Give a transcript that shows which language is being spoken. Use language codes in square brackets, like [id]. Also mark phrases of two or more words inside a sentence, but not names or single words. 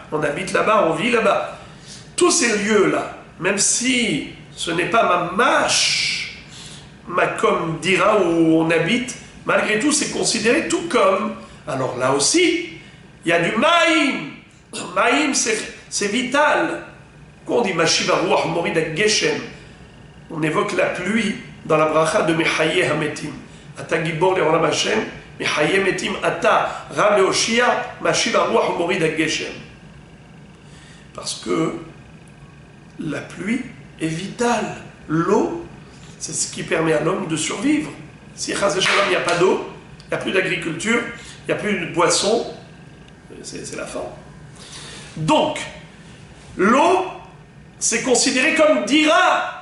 [fr] On habite là-bas, on vit là-bas. Tous ces lieux-là, même si ce n'est pas ma mâche, comme dira où on habite, malgré tout c'est considéré tout comme. Alors là aussi, il y a du maïm. Maïm c'est vital. Quand on dit [he] משיב רוח מוריד גשם, [fr] on évoque la pluie dans la bracha de [he] מחיה המתים. אתה גיבור לעולם השם, מחיה מתים אתה רב להושיע, משיב רוח מוריד גשם. [fr] Parce que la pluie est vitale. L'eau, c'est ce qui permet à l'homme de survivre. Si il n'y a pas d'eau, il n'y a plus d'agriculture, il n'y a plus de boisson, c'est la fin. Donc, l'eau, c'est considéré comme dira.